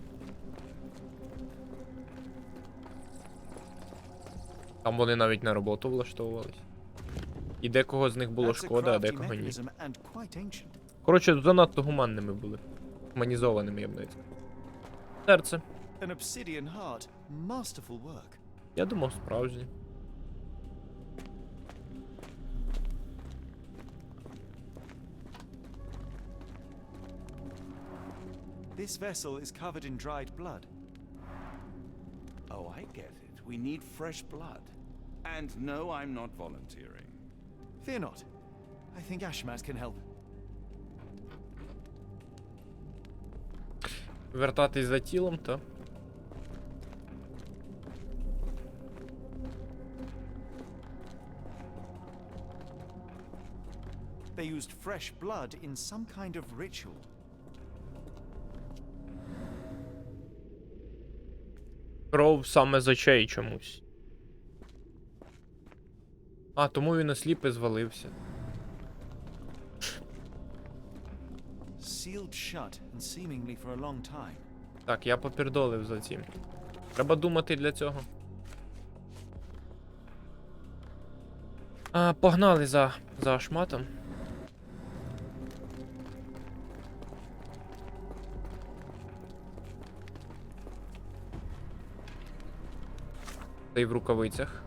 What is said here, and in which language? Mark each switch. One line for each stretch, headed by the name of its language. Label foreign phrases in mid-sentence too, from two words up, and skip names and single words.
Ukrainian: Там вони навіть на роботу влаштовувались. І декого з них було шкода, а декого ні. Коротше, занадто гуманними були. Гуманізованими, я б навіть сказав. Серце. Я думав, справжнє.
English: This vessel is covered in dried blood. Oh, I get it. We need fresh blood. And no, I'm not volunteering. Fear not. I think Ashmat can help.
Ukrainian: Вертатись за тілом, то.
English: They used fresh blood in some kind of ritual.
Ukrainian: Кров саме з очей чомусь. А, тому він осліп і звалився.
English: Sealed shut and seemingly for a long time.
Ukrainian: Так, я попердолив за цим. Треба думати для цього. Погнали за Ашматом. Цей в рукавицях.